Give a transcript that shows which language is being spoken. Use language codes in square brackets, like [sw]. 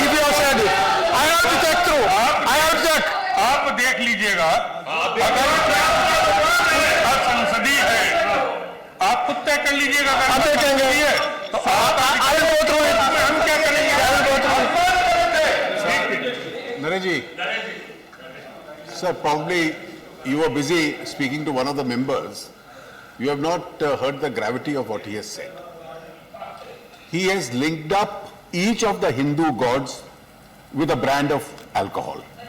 [en] If you have said it, I have to check through. I have to check. [hi] आप देख लीजिएगा, अगर संसदीय है, आप खुद तय कर लीजिएगा। आप देखेंगे तो [en] I will go through it. [hi] हम क्या करेंगे? [en] I will go through it. Naresh ji, sir, probably you were busy speaking to one of the members. You have not heard the gravity of what he has said. He has linked up each of the Hindu gods with a brand of alcohol.